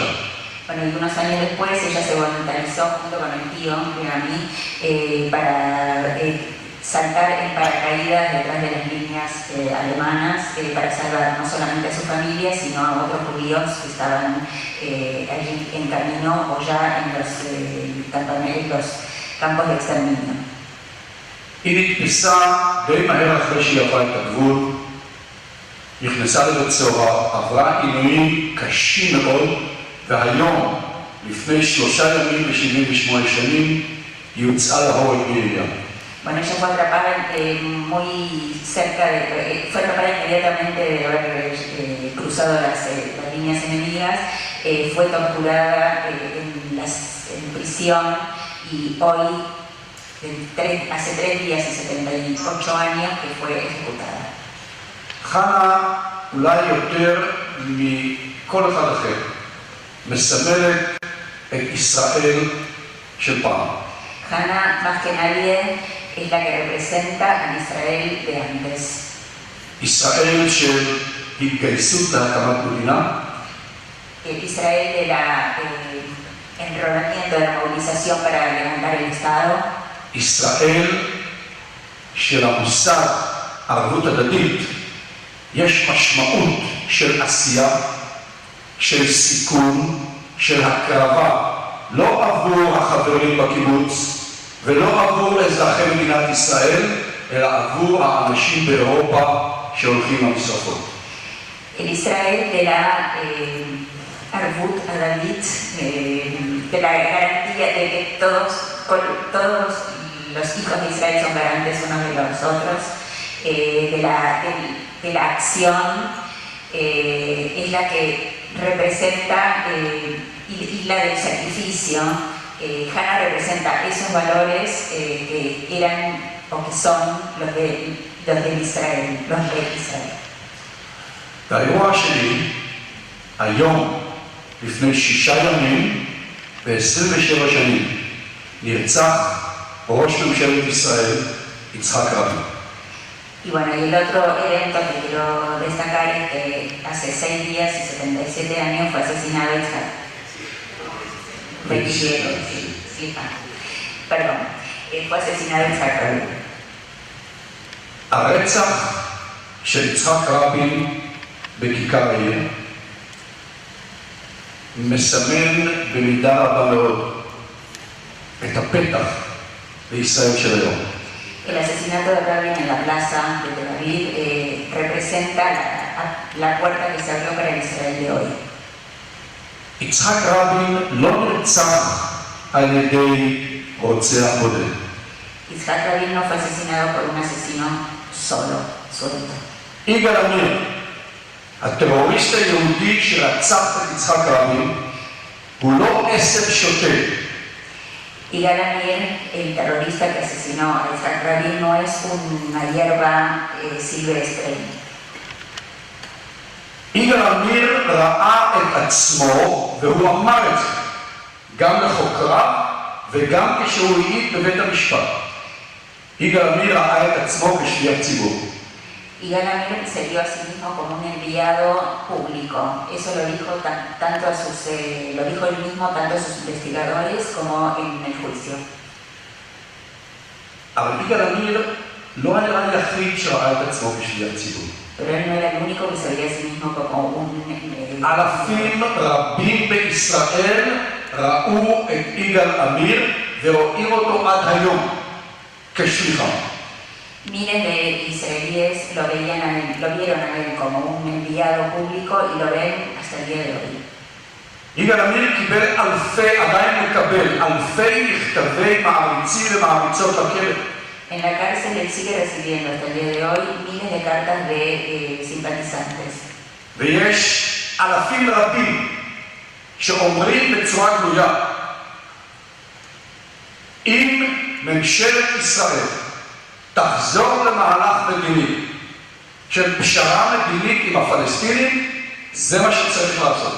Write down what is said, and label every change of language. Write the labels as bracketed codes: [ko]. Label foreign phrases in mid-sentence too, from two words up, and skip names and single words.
[es] Bueno, y unos años después ella se voluntarizó junto con el tío Rami para saltar en paracaídas detrás de las líneas alemanas para salvar no solamente a su familia, sino a otros judíos que estaban allí en camino o ya en los campos de exterminio. [he] היא נתפסה די מהר אחרי שהיא עברה את הגבול, נכנסה לבית סוהר, עברה עינויים קשים מאוד, והיום, לפני 3 ימים ו78 שנים, היא הוצאה להורג בירייה. [es] Bueno, ella fue atrapada muy cerca, fue atrapada inmediatamente de haber cruzado las líneas enemigas, fue torturada en prisión y hoy, hace 3 días y 78 años que fue ejecutada. [he] חנה, אולי יותר מכל אחד אחר, מסמלת את ישראל של פעם. [es] Hannah, más que nadie, es la que representa a Israel de antes. [he] ישראל של התגייסות להקמת מדינה, [es] El Israel del enrolamiento, de la movilización para levantar el Estado. [he] ישראל של המושג ערבות הדדית, יש משמעות של עשייה, של סיכון, של הקרבה, לא עבור החברים בקיבוץ ולא עבור אזרחי מדינת ישראל, אלא עבור האנשים באירופה שהולכים למשרפות. [es] El Israel de la [he] ערבות הדדית, [es] de la garantía de que todos los hijos de Israel son garantes unos de los otros, de la acción, es la que representa, y la del sacrificio. Hannah representa esos valores que eran o que son los de Israel, los de Israel. [he] והאירוע שלי, היום, לפני 6 ימים ו27 שנים, נרצח ראש ממשלת ישראל, יצחק רבין. [es] Y bueno, y el otro evento que quiero destacar es que hace 6 días y 77 años fue asesinado Yitzhak. 27, sí, perdón, fue asesinado Yitzhak Rabin. [he] הרצח של יצחק רבין בכיכר העיר מסמן במידה רבה מאוד את הפתח בישראל של היום. [es] El asesinato de Rabin en la plaza de Tel Aviv representa la puerta que se abrió para el Israel de hoy. [he] יצחק רבין לא נרצח על ידי רוצח בודד. [es] Yitzhak Rabin no fue asesinado por un asesino solito. [he] יגאל עמיר, הטרוריסט היהודי שרצח את יצחק רבין, הוא לא עשב שוטה. [es] Yigal Amir, el terrorista que asesinó a Yitzhak Rabin, no es una hierba silvestre. [he] יגאל עמיר ראה את עצמו, והוא אמר את זה, גם לחוקריו וגם כשהוא העיד בבית המשפט. יגאל עמיר ראה את עצמו כשליח ציבור. [es] Yigal Amir se vio a sí mismo como un enviado público. Eso lo dijo él mismo tanto a sus investigadores como en el juicio. [he] אבל יגאל עמיר לא היה היחיד שראה את עצמו כשליח ציבור. [es] Pero él no era el único que se veía a sí mismo como un... [he] אלפים רבים בישראל ראו את יגאל עמיר ורואים אותו עד היום כשליחם. [es] Miles de israelíes lo vieron a él como un enviado público y lo ven hasta el día de hoy. [he] יגאל עמיר קיבל עדיין מקבל אלפי מכתבי מעריצים ומעריצות לכלא. [es] En la cárcel él sigue recibiendo hasta el día de hoy miles de cartas de simpatizantes. [he] ויש אלפים רבים שאומרים בצורה גלויה, אם ממשלת ישראל תחזור למהלך מדיני של פשרה מדינית עם הפלסטינים, זה מה שצריך לעשות.